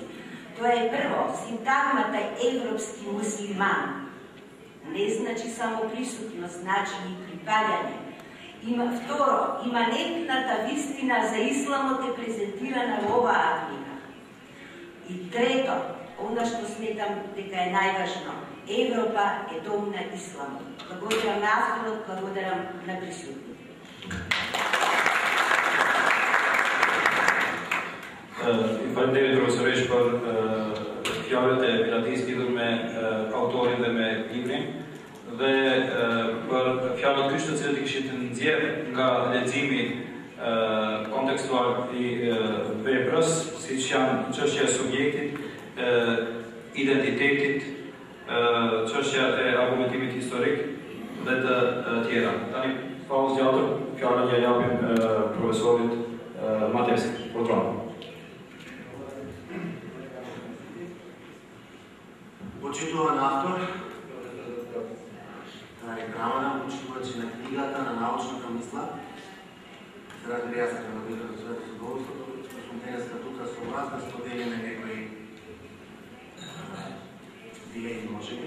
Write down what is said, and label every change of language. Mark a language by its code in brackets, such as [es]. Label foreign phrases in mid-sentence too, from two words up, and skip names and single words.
[mk] Тоа е прво, синтагмата европски муслиман не значи само присутност, значи и припаѓање. Второ, иманентната вистина за исламот е презентирана во оваа книга. И трето, она што сметам дека е најважно, Европа е дом на исламот. Благодарам на авторот, благодарам на присутните. [sq] Faleminderit profesoresh për fjalët e Pilatis lidhur me autorin dhe me librin dhe për fjalët kyç të cilët i kishit nxjerrë nga leximi kontekstual i veprës, siç janë çështja e subjektit, identitetit, çështja e argumentimit historik dhe të tjera. Tani pa u zgjatur, fjalën ja japim profesorit Matesit. [mk] Почитуван автор, Тарик Рамадан, почитувач на книгата, на научната мисла. Се разбира, јас сакам да го изразам своето задоволство, што сум денес тука со вас да споделиме некои идеи, можеби.